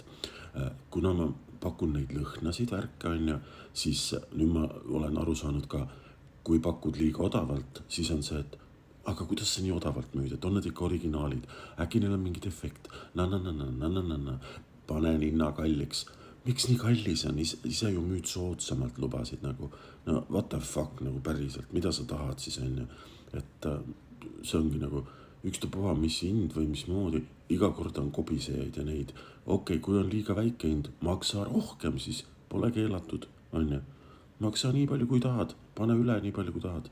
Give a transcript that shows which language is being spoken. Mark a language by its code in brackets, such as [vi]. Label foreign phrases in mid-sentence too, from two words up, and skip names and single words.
[et] Kuna ma pakun neid lõhnasid värke, siis nüüd ma olen aru saanud ka, kui pakud liiga odavalt, siis on see, et aga kuidas sa nii odavalt müüd, et on need ikka originaalid, äkki neil on mingi defekt, panen hinna kalliks. Miks nii kallis on, ise ju müüd soodsamalt lubasid nagu, no [en] what the fuck [et] nagu päriselt, mida sa tahad siis on ju, et see ongi nagu ükstapuha, mis hind või mismoodi, iga kord on kobisejaid ja neid. Okei, kui on liiga väike hind, maksa rohkem, siis pole keelatud, on ju. Maksa nii palju kui tahad, pane üle nii palju kui tahad.